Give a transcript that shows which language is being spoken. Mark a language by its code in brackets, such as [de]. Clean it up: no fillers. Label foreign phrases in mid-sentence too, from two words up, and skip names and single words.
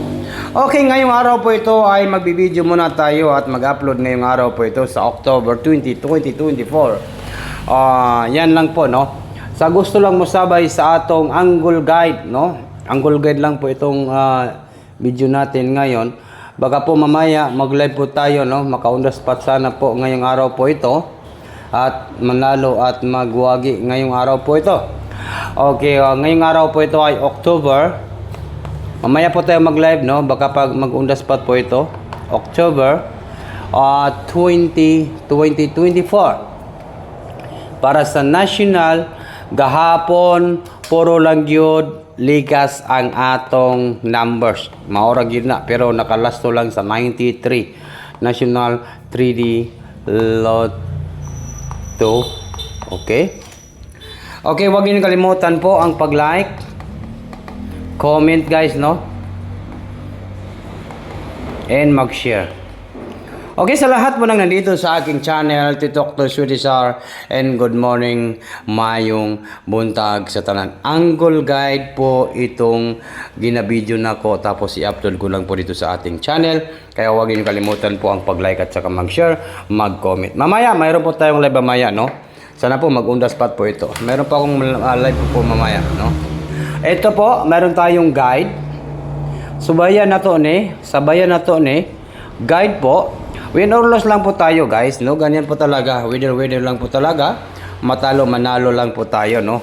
[tl] Okay, ngayong araw po ito ay magbibideo muna tayo at mag-upload ngayong araw po ito sa October 20, 2024. Yan lang po, no? [ceb] Sa gusto lang mo sabay sa atong [en] angle guide, [ceb] no? [en] Angle guide [tl] lang po itong video natin ngayon. Baka po mamaya mag-live po tayo, no? Maka- [en] on-the spot [tl] sana po ngayong araw po ito. At manalo at magwagi ngayong araw po ito. Okay, ngayong araw po ito ay October. Mamaya po tayo mag-live, no? Baka pag mag- [en] on-the spot [tl] po ito. October 2024. [ceb] Para sa national gahapon puro lang gyud ligas ang atong numbers. Maura gyud na pero nakalasto lang sa 93 National 3D Lotto. [en] Okay? [tl] Okay, wag niyo kalimutan po ang pag-like, comment guys, no? And mag-share. Okay, sa lahat mo nang nandito sa aking channel, Dr. Sudisar, [en] and good morning, [ceb] mayong buntag sa tanan. [en] Angle guide [tl] po itong ginabideo na ko, tapos i-upload ko lang po dito sa ating channel. Kaya huwag niyo kalimutan po ang pag-like at saka mag-share, mag-comment. Mamaya, mayroon po tayong live mamaya, no? Sana po mag- [en] on the spot [tl] po ito. Mayroon pa akong live po mamaya, no? Ito po, mayroon tayong guide. Sabayan na to ni, guide po. [en] Win or loss [tl] lang po tayo guys, no? Ganyan po talaga, winner lang po talaga. Matalo manalo lang po tayo, no?